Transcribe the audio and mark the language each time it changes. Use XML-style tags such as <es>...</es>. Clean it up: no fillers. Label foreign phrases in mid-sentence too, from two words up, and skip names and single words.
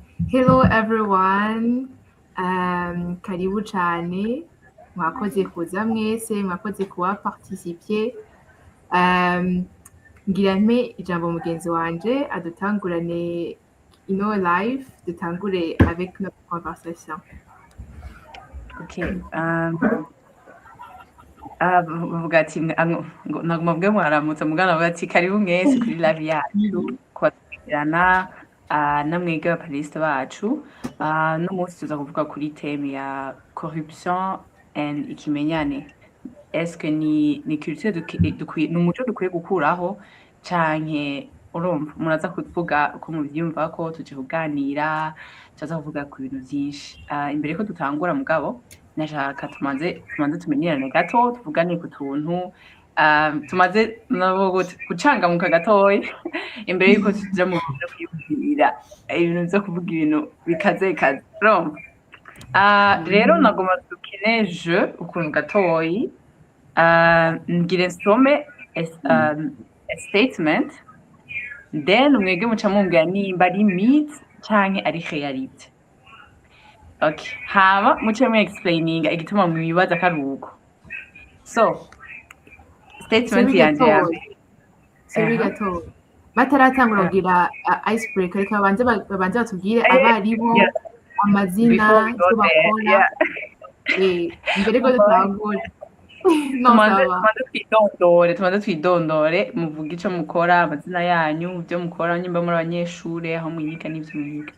<en>Hello everyone,</en> <rn>karibu cyane, mwakoze kuza mwese, mwakoze kuba participier. Ngira mpe ijambo mugenzi wanje adutangurane ino live, dutangure</rn> <fr>avec notre conversation.</fr> <rn>Okay. Bavuga ati nagomba mbwe mwaramutse mugana bavuga ati karibu mwese kuri live yacu kwatukirana namwege abapaneliste bacu no munsi tuza kuvuga kuri theme ya</rn> <en>corruption and</en> <rn>ikimenyane.</rn> <fr>Est-ce que</fr> <rn>ni culture dukwiye n'umuco dukwiye gukuraho canke urumva muraza kuvuga uko muvyumva ko tuje kuganira tuza kuvuga ku bintu byinshi imbere ko dutangura mugabo nashaka tumaze tumenyerane gato tuvugane ku tuntu tumaze nabo gucangamuka gatoyi imbere yuko tuja mu byo kwibwira ibintu byo kuvuga ibintu bikaze urumva rero nagomba dukine jeu ukuntu gatoyi ngire nsome</rn> <en>a statement then</en> <rn>mwege muca mumbwira nimba ari myth canke ari reality. Okay, hama muce mu explaining igituma mwibaza karuko. So, statement yanje Seri gato. Bataratangura kugira icebreaker reka babanze batubwire abaribo amazina cyo bakora. Mbere ko dutangura. Tumaze twidondore muvuga ico mukora amazina yanyu byo mukora nyimba muri abanyeshure aho mwiga n'ivyo mwiga.</rn>